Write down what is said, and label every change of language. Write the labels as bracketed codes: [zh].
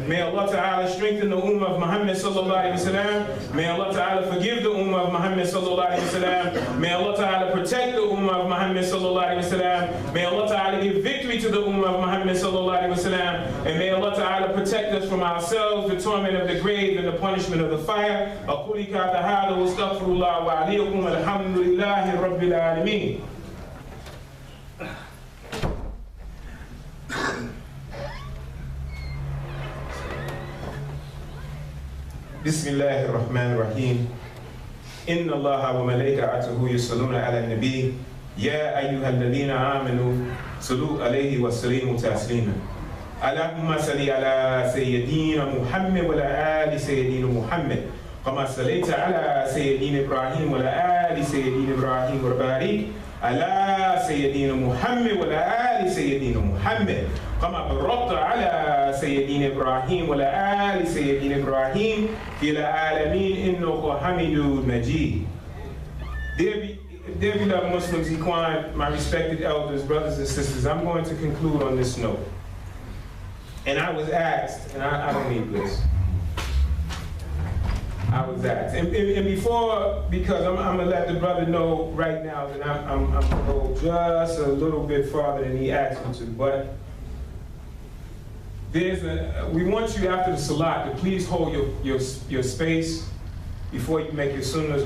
[en] May Allah Ta'ala strengthen the Ummah of Muhammad sallallahu alayhi wa sallam. May Allah Ta'ala forgive the Ummah of Muhammad sallallahu alayhi wa sallam. May Allah Ta'ala protect the Ummah of Muhammad sallallahu alayhi wa sallam. May Allah Ta'ala give victory to the Ummah of Muhammad sallallahu alayhi wa sallam. And may Allah Ta'ala protect us from ourselves, the torment of the grave and the punishment of the fire. [ar] أقول هذا واستغفر الله وعليكم الحمد لله رب العالمين. بسم الله الرحمن الرحيم إن الله وملائكته يصلون على النبي يا أيها الذين آمنوا صلوا عليه وسلموا تسليما اللهم صل على سيدنا محمد وعلى آل سيدنا محمد كما صليت على سيدنا إبراهيم وعلى آل سيدنا إبراهيم وبارك على سيدنا محمد وعلى آل سيدنا محمد كما باركت على سيدنا إبراهيم وعلى آل سيدنا إبراهيم في العالمين إنك حميد مجيد. [en] Dear beloved Muslims, Ikhwan, my respected elders, brothers and sisters, I'm going to conclude on this note. And I was asked, and I don't need this. I was asked, and before, because I'm going to let the brother know right now that I'm going to go just a little bit farther than he asked me to, but we want you after the salat to please hold your space before you make your sunnahs.